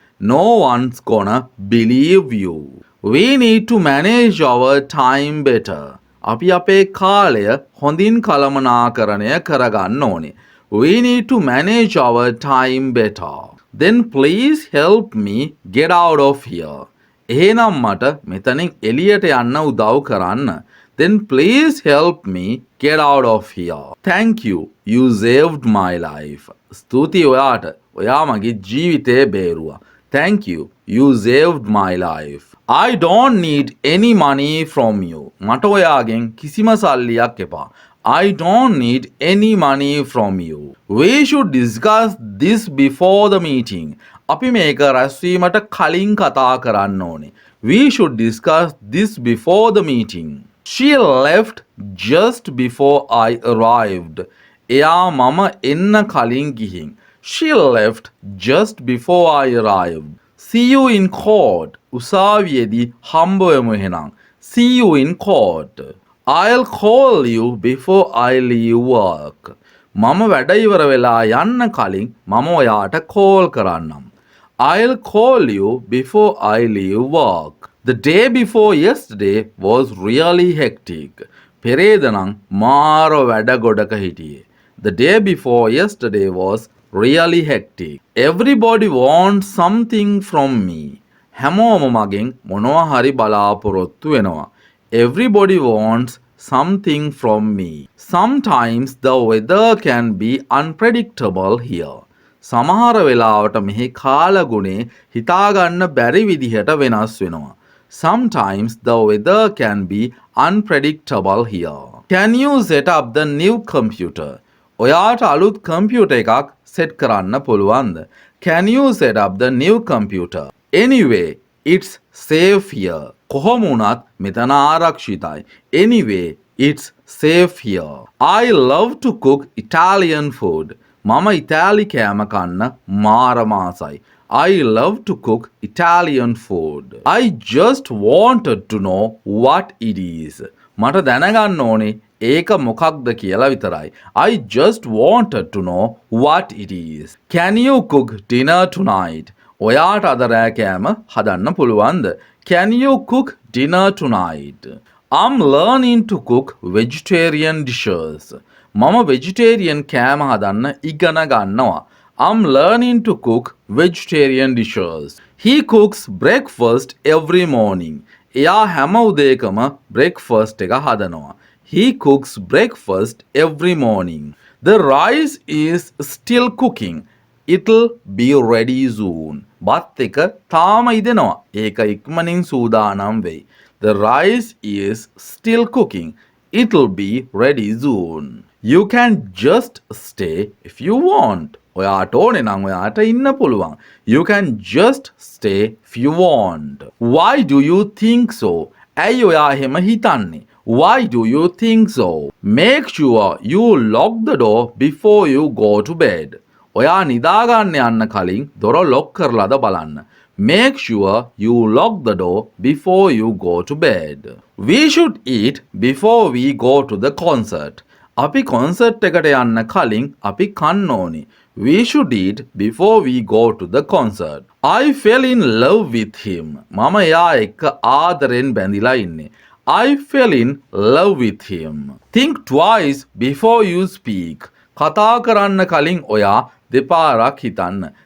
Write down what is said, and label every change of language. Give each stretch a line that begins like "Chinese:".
English: No one's gonna believe you. We need to manage our time better.
Sinhala: අපි අපේ කාලය හොඳින් කළමනාකරණය කරගන්න ඕනේ.
English: We need to manage our time better. Then please help me get out of here.
Sinhala: එහෙනම් මට මෙතනින් එළියට යන්න උදව් කරන්න.
English: Then please help me get out of here. Thank you. You saved my life.
Sinhala: ස්තුතියි ඔයාට. ඔයා මගේ ජීවිතේ බේරුවා.
English: Thank you. You saved my life. I don't need any money from you.
Sinhala: මට ඔයාගෙන් කිසිම සල්ලියක් එපා.
English: I don't need any money from you. We should discuss this before the meeting.
Sinhala: අපි මේක රැස්වීමට කලින් කතා කරන්න ඕනේ.
English: We should discuss this before the meeting. She left just before I arrived.
Sinhala: එයා මම එන්න කලින් ගිහින්.
English: She left just before I arrived. See you in court.
Sinhala: උසාවියේදී හම්බ වෙමු එහෙනම්.
English: See you in court. I'll call you before I leave work.
Sinhala: මම වැඩ ඉවර වෙලා යන්න කලින් මම ඔයාට කෝල් කරන්නම්.
English: I'll call you before I leave work. The day before yesterday was really hectic.
Sinhala: පෙරේද නම් මාර වැඩ ගොඩක හිටියේ.
English: The day before yesterday was really hectic. Everybody wants something from me.
Sinhala: හැමෝම මගෙන් මොනවා හරි බලාපොරොත්තු වෙනවා.
English: Everybody wants something from me. Sometimes the weather can be unpredictable here.
Sinhala: සමහර වෙලාවට මෙහි කාලගුණේ හිතාගන්න බැරි විදිහට වෙනස් වෙනවා.
English: Sometimes the weather can be unpredictable here. Can you set up the new computer?
Sinhala: ඔයාට අලුත් කම්පියුටර් එකක් සෙට් කරන්න පුළුවන්ද?
English: Can you set up the new computer? Anyway, it's safe here.
Sinhala: කොහොම වුණත් මෙතන ආරක්ෂිතයි.
English: Anyway, it's safe here. I love to cook Italian food.
Sinhala: මම ඉතාලි කෑම කන්න මාරමාසයි.
English: I love to cook Italian food. I just wanted to know what it is.
Sinhala: මට දැනගන්න ඕනේ ඒක මොකක්ද කියලා විතරයි.
English: I just wanted to know what it is. Can you cook dinner tonight?
Sinhala: ඔයාට අද රෑ කෑම හදන්න පුළුවන්ද?
English: Can you cook dinner tonight? I'm learning to cook vegetarian dishes.
Sinhala: මම vegetarian කෑම හදන්න ඉගෙන ගන්නවා.
English: I'm learning to cook vegetarian dishes. He cooks breakfast every morning.
Sinhala: එයා හැම උදේකම breakfast එක හදනවා.
English: He cooks breakfast every morning. The rice is still cooking. It'll be ready soon.
Sinhala: බත් එක තාම ඉදෙනවා. ඒක ඉක්මනින් සූදානම් වෙයි.
English: The rice is still cooking. It'll be ready soon. You can just stay if you want.
Sinhala: ඔයාට ඕනේ නම් ඔයාට ඉන්න පුළුවන්.
English: You can just stay if you want. Why do you think so?
Sinhala: ඇයි ඔයා එහෙම හිතන්නේ?
English: Why do you think so? Make sure you lock the door before you go to bed.
Sinhala: ඔයා නිදාගන්න යන්න කලින් දොර ලොක් කරලාද බලන්න.
English: Make sure you lock the door before you go to bed. We should eat before we go to the concert.
Sinhala: අපි concert එකට යන්න කලින් අපි කන්න ඕනි.
English: We should eat before we go to the concert. I fell in love with him.
Sinhala: මම එයා එක්ක ආදරෙන් බැඳිලා ඉන්නේ.
English: I fell in love with him. Think twice before you speak.
Sinhala: කතා කරන්න කලින් ඔයා දෙපාරක් හිතන්න.